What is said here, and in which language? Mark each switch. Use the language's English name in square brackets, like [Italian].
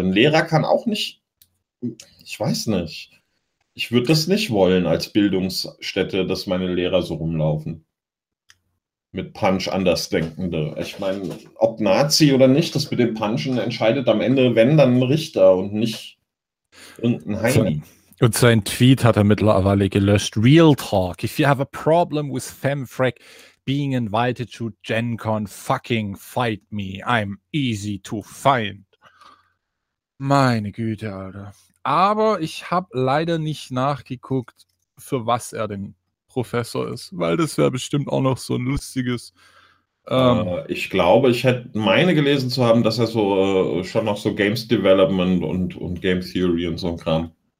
[German] Ein Lehrer kann auch nicht, ich weiß nicht, ich würde das nicht wollen als Bildungsstätte, dass meine Lehrer so rumlaufen. Mit Punch Andersdenkende. Ich meine, ob Nazi oder nicht, das mit dem Punchen entscheidet am Ende, wenn, dann ein Richter und nicht irgendein Heini. Und sein Tweet hat er mittlerweile gelöscht. [English] Real talk. If you have a problem with Femfrec being invited to Gen Con, fucking fight me. I'm easy to find. [German] Meine Güte, Alter. Aber ich habe leider nicht nachgeguckt, für was er denn Professor ist, weil das wäre bestimmt auch noch so ein lustiges. Ich glaube, ich hätte meine gelesen zu haben, dass er so schon noch so Games Development und Game Theory und so ein Kram.